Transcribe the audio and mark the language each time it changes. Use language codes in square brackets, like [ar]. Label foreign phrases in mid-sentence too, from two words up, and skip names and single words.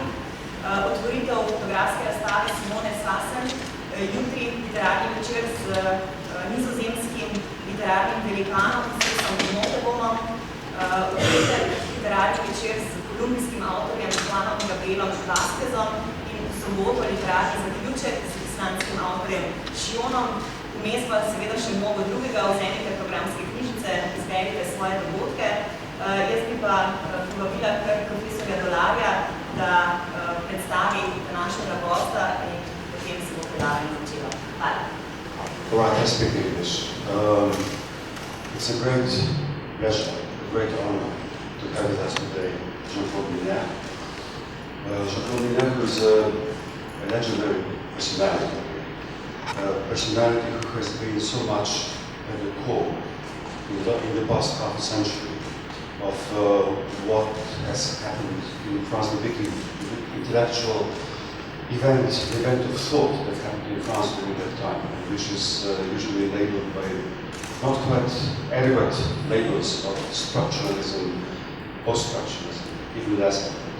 [sl] Otvoritev fotografske razstave Simone Svasen, jutri literarni večer z nizozemskim literarnim velikanom, Chrisom Notebomom, otvoritev literarni večer z kolumbijskim avtorjem Juanom Gabrielom Vázquezom in v soboto literarni zaključek z islandskim avtorjem Šionom. Vmes pa seveda še mnogo drugega, vzemite programske knjižice, izberite svoje dogodke. Jaz bi pa povabila kar profesorja Dolarja, da predstavi današnjega gosta in potem se bo predavanje začelo. Hvala. [en] All right, I speak English. It's a great pleasure, a great honor to have with us today Jean-Claude Miner. Jean-Claude Miner was a legendary personality. A personality who has been so much at the core in the past half a century of what has happened in France, the big intellectual event, the event of thought that happened in France during that time, which is usually labeled by not quite adequate labels of structuralism, post-structuralism, even less adequate.